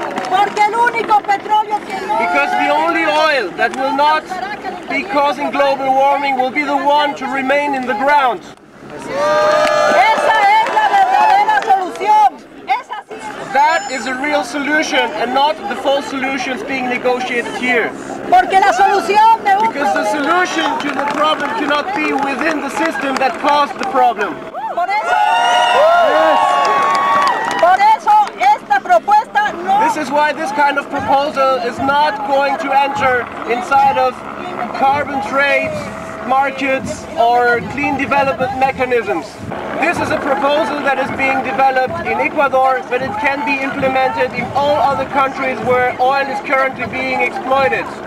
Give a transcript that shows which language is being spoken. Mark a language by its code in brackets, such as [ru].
[es] Porque el único petróleo que no... [en] Because the only oil that will not be causing global warming will be the one to remain in the ground. [es] Esa es la verdadera solución. [en] That is a real solution and not the false solutions being negotiated here. [es] Porque la solución de un [en] Because the solution to the problem cannot be within the system that caused the problem. [es] Por eso esta propuesta no... [en] This is why this kind of proposal is not going to enter inside of carbon trade markets or clean development mechanisms. This is a proposal that is being developed in Ecuador, but it can be implemented in all other countries where oil is currently being exploited.